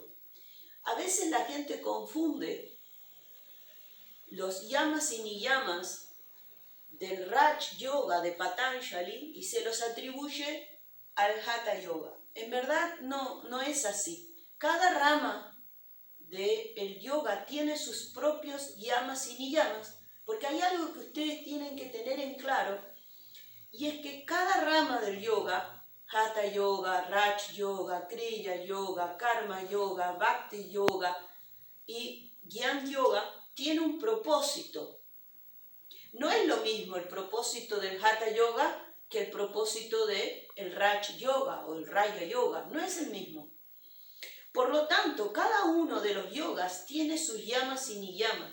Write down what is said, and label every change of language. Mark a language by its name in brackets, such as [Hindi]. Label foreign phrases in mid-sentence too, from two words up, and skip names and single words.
[Spanish] A veces la gente confunde los yamas y niyamas del Raj Yoga de Patanjali y se los atribuye al Hatha Yoga. En verdad no es así. Cada rama del yoga tiene sus propios yamas y niyamas, porque hay algo que ustedes tienen que tener en claro, y es que cada rama del yoga, Hatha Yoga, Raj Yoga, Kriya Yoga, Karma Yoga, Bhakti Yoga y Gyan Yoga, tiene un propósito. No es lo mismo el propósito del Hatha Yoga que el propósito del Raj Yoga o el Raya Yoga, no es el mismo. Por lo tanto, cada uno de los yogas tiene sus yamas y niyamas.